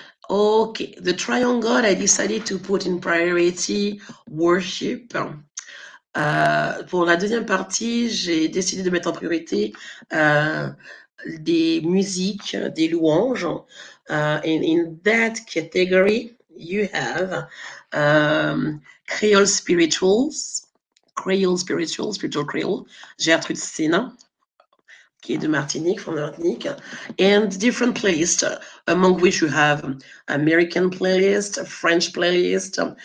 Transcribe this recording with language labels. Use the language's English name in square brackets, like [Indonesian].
[English] Okay, the triangle, I decided to put in priority worship. [French] Pour la deuxième partie, j'ai décidé de mettre en priorité des musiques, des louanges. [English] And in that category, you have Creole spirituals, spiritual Creole, Gertrude Sena, [French] qui est de Martinique, [English] from Martinique, and different playlists, among which you have American playlist, French playlist,